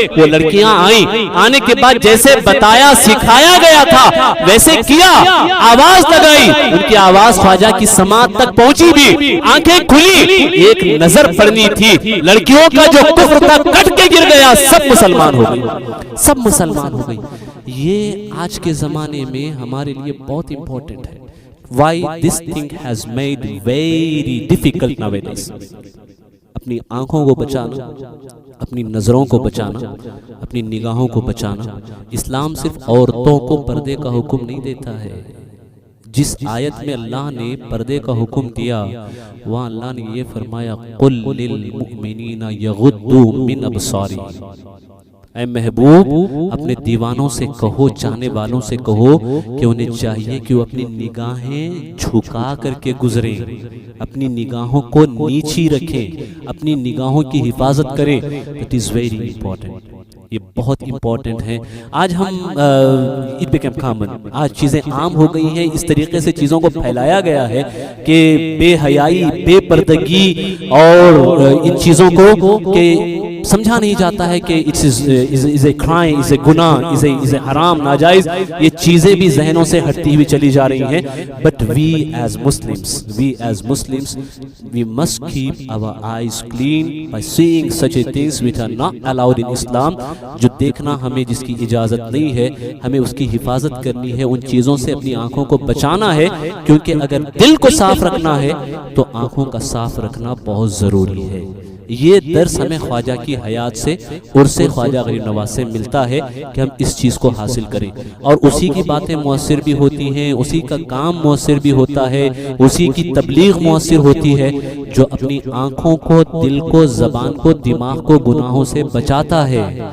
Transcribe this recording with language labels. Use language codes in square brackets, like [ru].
[ur] وہ لڑکیاں آئیں, آنے کے بعد جیسے بتایا سکھایا گیا تھا ویسے کیا, آواز لگائی. ان کی آواز خواجہ کی سماعت تک پہنچی بھی, آنکھیں کھلی, ایک نظر پڑنی تھی. لڑکیوں کا جو کفر تھا کٹ کے گر گیا, سب مسلمان ہو گئی, سب مسلمان ہو گئی. یہ آج کے زمانے میں ہمارے لیے بہت امپورٹنٹ ہے. [en] Why this thing has made very difficult nowadays. [ur] اپنی آنکھوں کو بچانا, اپنی نظروں کو بچانا, اپنی نگاہوں کو بچانا. اسلام صرف عورتوں کو پردے کا حکم نہیں دیتا ہے, جس آیت میں اللہ نے پردے کا حکم دیا وہاں اللہ نے یہ فرمایا [ar] قل للمؤمنین یغضوا من ابصارہم، [ur] اے محبوب اپنے دیوانوں سے کہو، چاہنے والوں سے کہو کہ انہیں چاہیے کہ وہ اپنی نگاہیں جھکا کر کے گزریں، اپنی نگاہوں کو نیچی رکھیں، اپنی نگاہوں کی حفاظت کریں. [en] it is very important, [ur] یہ بہت امپورٹنٹ ہے. آج ہم [en] it become common, [ur] آج چیزیں عام ہو گئی ہیں، اس طریقے سے چیزوں کو پھیلایا گیا ہے کہ بے حیائی، بے پردگی اور ان چیزوں کو کہ سمجھا نہیں جاتا ہے کہ [en] it's a crime, [ur] it's a گناہ، اٹس اے حرام، ناجائز. یہ چیزیں بھی ذہنوں سے ہٹتی ہوئی چلی جا رہی ہیں. [en] But we as Muslims we must keep our eyes clean by seeing such a things which are not allowed in Islam. [ur] جو دیکھنا ہمیں جس کی اجازت نہیں ہے، ہمیں اس کی حفاظت کرنی ہے، ان چیزوں سے اپنی آنکھوں کو بچانا ہے، کیونکہ اگر دل کو صاف رکھنا ہے تو آنکھوں کا صاف رکھنا بہت ضروری ہے. یہ درس ہمیں خواجہ کی حیات سے، عرص خواجہ غریب نواز سے ملتا ہے کہ ہم اس چیز کو حاصل کریں، اور اسی کی باتیں مؤثر بھی ہوتی ہیں، اسی کا کام مؤثر بھی ہوتا ہے، اسی کی تبلیغ مؤثر ہوتی ہے جو اپنی آنکھوں کو، دل کو، زبان کو، دماغ کو گناہوں سے بچاتا ہے.